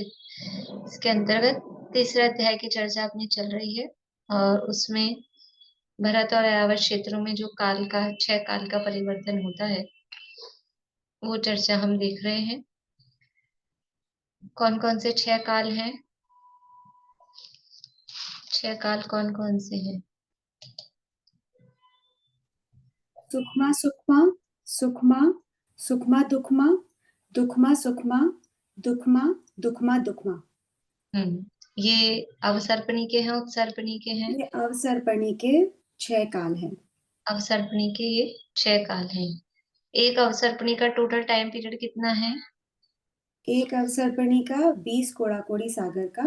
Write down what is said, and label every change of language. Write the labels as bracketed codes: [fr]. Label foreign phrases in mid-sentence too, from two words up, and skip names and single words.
[hi] इसके अंतर्गत तीसरे अध्याय की चर्चा अपनी चल रही है और उसमें भरत और यावत क्षेत्रों में जो काल का 6 काल का परिवर्तन होता है वो चर्चा हम देख रहे हैं। कौन कौन से 6 काल हैं? 6 काल कौन कौन से हैं? सुखमा सुखमा सुखमा सुखमा दुखमा दुखमा सुखमा दुखमा दुखमा दुखमा। ये अवसर्पणी के हैं, उत्सर्पणी के हैं? ये अवसर्पणी के 6 काल हैं। अवसर्पणी के ये 6 काल हैं। एक अवसर्पणी का [en] total time period [hi] कितना है? एक अवसर्पणी का 20 कोड़ाकोड़ी सागर का।